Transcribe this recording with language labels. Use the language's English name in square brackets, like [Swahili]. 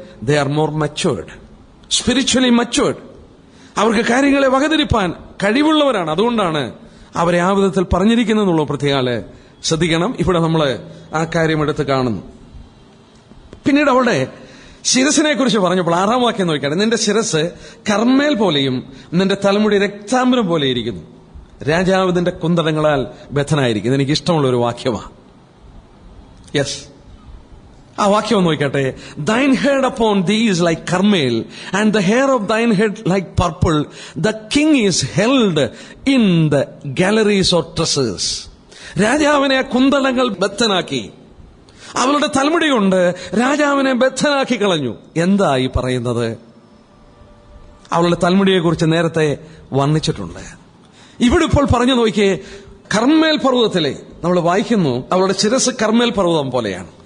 [English] They are more matured, spiritually matured. [Malayalam] അവർക്ക് കാര്യങ്ങളെ വകതിരിപ്പാൻ കഴിവുള്ളവരാണ്. അതുകൊണ്ടാണ് അവരെ ആ വിധത്തിൽ പറഞ്ഞിരിക്കുന്നുള്ള പ്രത്യേകാല് ശ്രദ്ധിക്കണം. ഇവിടെ നമ്മൾ ആ കാര്യം എടുത്ത് കാണുന്നു. പിന്നീട് അവളുടെ ശിരസിനെ കുറിച്ച് പറഞ്ഞപ്പോൾ 6-ാം വാക്യം നോക്കിയാണ്, നിന്റെ ശിരസ് കർമ്മേൽ പോലെയും നിന്റെ തലമുടി രക്താംബരം പോലെ ഇരിക്കുന്നു, രാജാവ് നിന്റെ കുന്തടങ്ങളാൽ ബദ്ധനായിരിക്കുന്നു. എനിക്ക് ഇഷ്ടമുള്ള ഒരു വാക്യമാണ്. യെസ്, ആ വാക്യം നോക്കട്ടെ. [English] Thine head upon thee is like carmel, and the hair of thine head like purple. The king is held in the galleries or tresses. [Malayalam] രാജാവിനെ കുന്തളങ്ങൾ ബദ്ധനാക്കി, അവളുടെ തലമുടി കൊണ്ട് രാജാവിനെ ബദ്ധനാക്കി കളഞ്ഞു. എന്താ ഈ പറയുന്നത്? അവളുടെ തലമുടിയെക്കുറിച്ച് നേരത്തെ വർണ്ണിച്ചിട്ടുണ്ട്. ഇവിടെ ഇപ്പോൾ പറഞ്ഞു നോക്കിയേ, കർമ്മേൽ പർവ്വതത്തിലെ നമ്മൾ വായിക്കുന്നു, അവളുടെ ശിരസ് കർമ്മേൽ പർവ്വതം പോലെയാണ്.